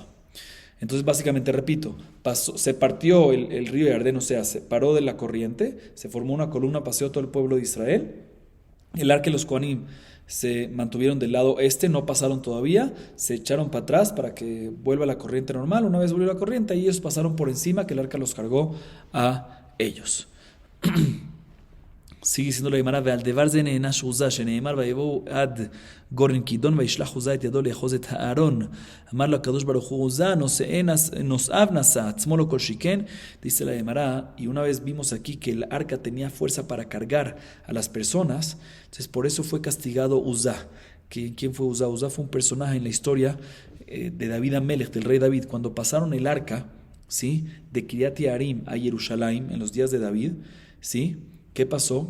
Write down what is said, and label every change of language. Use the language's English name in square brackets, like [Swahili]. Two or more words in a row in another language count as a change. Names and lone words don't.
[Spanish] Entonces básicamente repito, se partió el río Jordán, o sea, se paró de la corriente, se formó una columna, paseó todo el pueblo de Israel. El arca y los Kohanim se mantuvieron del lado este, no pasaron todavía, se echaron para atrás para que vuelva la corriente normal. Una vez volvió la corriente, y ellos pasaron por encima, que el arca los cargó a ellos. Sigue diciendo la Gemara, [Hebrew] ועל זה נענש עוזה, שנאמר ויבואו עד גורן כידון וישלח עוזה את ידו לאחוז את הארון. אמר לו הקדוש ברוך הוא עוזה, נושאיו נשא, עצמו לא כל שכן. [Spanish] Dice la Gemara, y una vez vimos aquí que el arca tenía fuerza para cargar a las personas, entonces por eso fue castigado Uzá. ¿Quién fue Uzá? Uzá fue un personaje en la historia de David Amelech, del rey David. Cuando pasaron el arca, ¿sí?, de Kiriat Yearim a Jerusalén en los días de David, ¿sí?, ¿qué pasó?